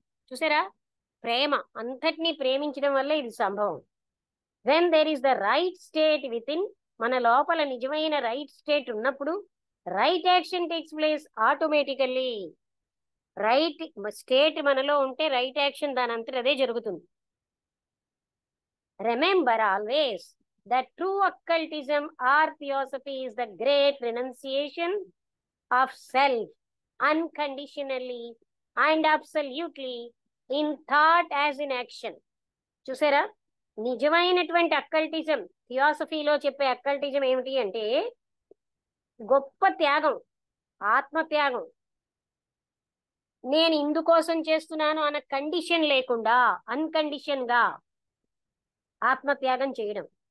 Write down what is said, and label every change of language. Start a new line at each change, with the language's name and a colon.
Telugu: చూసారా, ప్రేమ, అంతటినీ ప్రేమించడం వల్ల ఇది సంభవం.
English: when there is the right state within,
Telugu: మన లోపల నిజమైన రైట్ స్టేట్ ఉన్నప్పుడు
English: Right action takes place automatically.
Telugu: Right state మనలో ఉంటే రైట్ యాక్షన్ దాని అంతట అదే జరుగుతుంది.
English: Remember always that true occultism or theosophy is the great renunciation of self unconditionally and absolutely in thought as in action.
Telugu: చూసారా, నిజమైనటువంటి అక్కల్టిజం, థియాసఫీలో చెప్పే అక్కల్టిజం ఏమిటి అంటే గొప్ప త్యాగం, ఆత్మత్యాగం. నేను ఇందుకోసం చేస్తున్నాను అన్న కండిషన్ లేకుండా అన్కండిషన్ గా ఆత్మత్యాగం చేయడం.